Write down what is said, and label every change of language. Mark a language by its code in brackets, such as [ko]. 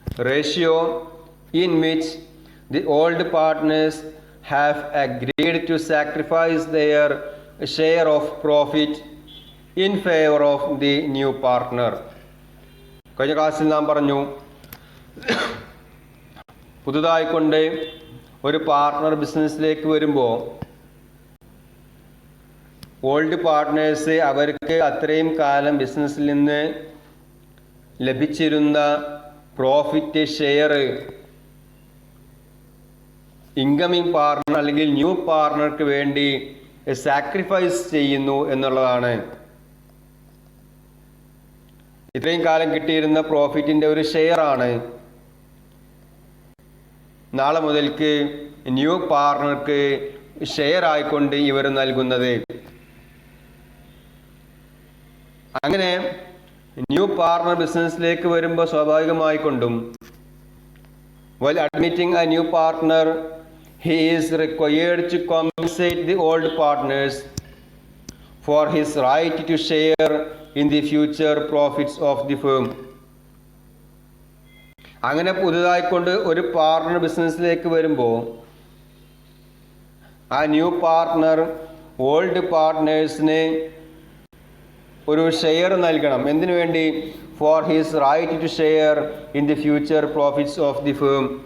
[en] Ratio in which the old partners have agreed to sacrifice their share of profit in favor of the new partner. [ml] കഴിഞ്ഞ ക്ലാസ്സിൽ നാം പറഞ്ഞു, പുതുതായിക്കൊണ്ട് ഒരു partner ബിസിനസ്സിലേക്ക് വരുമ്പോൾ ഓൾഡ് പാർട്ട്നേഴ്സ് അവർക്ക് അത്രയും കാലം ബിസിനസ്സിൽ നിന്ന് ലഭിച്ചിരുന്ന പ്രോഫിറ്റ് ഷെയർ ഇൻകമിങ് പാർട്ണർ അല്ലെങ്കിൽ ന്യൂ പാർട്ണർക്ക് വേണ്ടി സാക്രിഫൈസ് ചെയ്യുന്നു എന്നുള്ളതാണ്. ഇത്രയും കാലം കിട്ടിയിരുന്ന പ്രോഫിറ്റിന്റെ ഒരു ഷെയർ ആണ് നാളെ മുതൽക്ക് ന്യൂ പാർട്ണർക്ക് ഷെയർ ആയിക്കൊണ്ട് ഇവർ നൽകുന്നത്. അങ്ങനെ ന്യൂ പാർട്ണർ ബിസിനസ്സിലേക്ക് വരുമ്പോൾ സ്വാഭാവികമായിക്കൊണ്ടും [en] while admitting a new partner, he is required to compensate the old partners for his right to share in the future profits of the firm. [ml] അങ്ങനെ പുതുതായിക്കൊണ്ട് ഒരു പാർട്ണർ ബിസിനസ്സിലേക്ക് വരുമ്പോൾ ആ ന്യൂ പാർട്ണർ ഓൾഡ് പാർട്ട്നേഴ്സിന് ഒരു share നൽകണം. എന്തിനു വേണ്ടി? [en] For his right to share in the future profits of the firm.